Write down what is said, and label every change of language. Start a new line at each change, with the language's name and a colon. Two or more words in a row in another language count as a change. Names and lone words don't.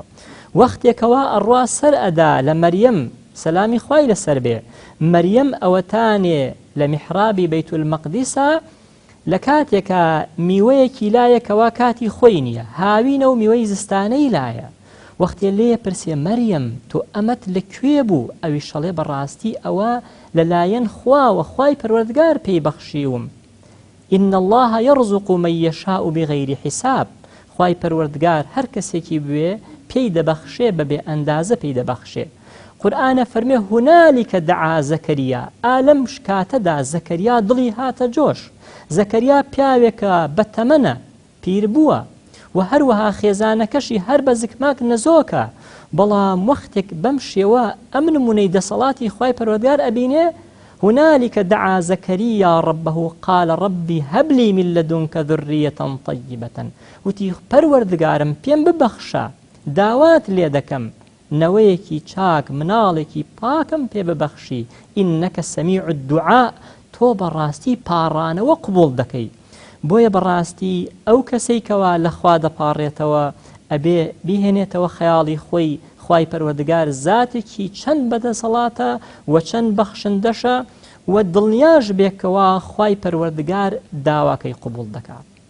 Central Kurdish: وەختێکەوە ئەڕوا سەر ئەدا لە مەریەم سەلامی خوای لەسەر بێ، مەریەم ئەوەتانێ لە میحرابی بەیت المەقدیسە لە کاتێکە میوەیەکی لایەکەوە کاتی خۆی نییە، هاوینە و میوەی زستانەی لایە. وەختێ لێ پرسێ مەریەم تۆ ئەمەت لەکوێ بوو؟ ئەوی شەڵێ بەڕاستی ئەوە لەلایەن خواوە، خوای پەروەردگار پێی بەخشیوم.
Arabic: إن الله يرزق من يشاء بغير حساب.
Central Kurdish: خوای پەروەردگار هەر کەسێکی بوێ پێی دەبەخشێ بەبێ ئەندازە پێی دەبەخشێ. قورئانە فەرمێ
Arabic: هونالك دعا زەکەریا،
Central Kurdish: ئالەم کاتەدا زەکەریا دڵی هاتە جۆش. زەکەریا پیاوێکە بەتەمەنە، پیر بووە و هەروەها خێزانەکەشی هەر بە زگماک نەزۆکە، بەڵام وەختێک بەم شێوە ئەم نمونەی دەسەڵاتی خوای پەروەردگار ئەبینێ
Arabic: هنالك دعا زكريا ربه قال ربي هب لي من لدنك ذرية طيبة.
Central Kurdish: وتي پەروەردگارم پێم ببەخشە داوات لێ دەکەم نەوەیەکی چاک مناڵێکی پاکم پێ ببەخشی.
Arabic: إنك سميع الدعاء،
Central Kurdish: تۆ بەڕاستی پاڕانەوە قبول دەکەی. بۆیە بەڕاستی ئەو کەسەی کەوا لەخوا دەپاڕێتەوە ئەبێ بیهێنێتەوە خەیاڵی خۆی خوای پەروەردگار زاتێکی چەند بەدەسەڵاتە و چەند بەخشندەشە و دڵنیاش بێکەوە خوای پەروەردگار داواکەی قبول دەکات.